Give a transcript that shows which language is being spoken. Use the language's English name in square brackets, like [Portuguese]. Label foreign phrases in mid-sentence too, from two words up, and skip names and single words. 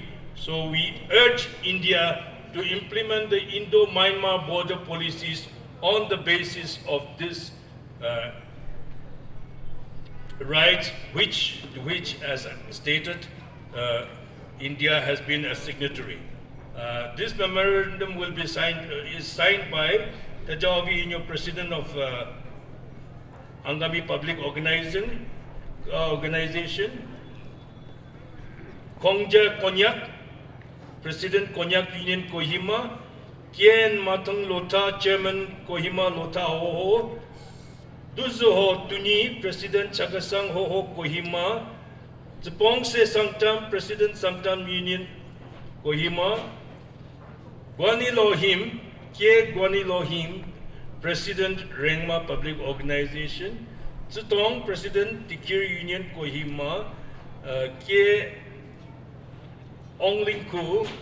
[English] So we urge India to implement the Indo-Myanmar border policies on the basis of this rights, which as stated, India has been a signatory. This memorandum will be signed, is signed by Tajawi Inyo, President of Angami Public Organization, Kongja Konyak, President Konyak Union Kohima, Kien Matang Lota, Chairman Kohima Lota Hoho, Duzuho Tuni, President Chagasang Hoho Kohima, Zepongse Sangtam, President Sangtam Union Kohima, Guani Lohim, Kie Guani Lohim, President Rengma Public Organization, Zutong, President Tikir Union Kohima, Kie Onglingku,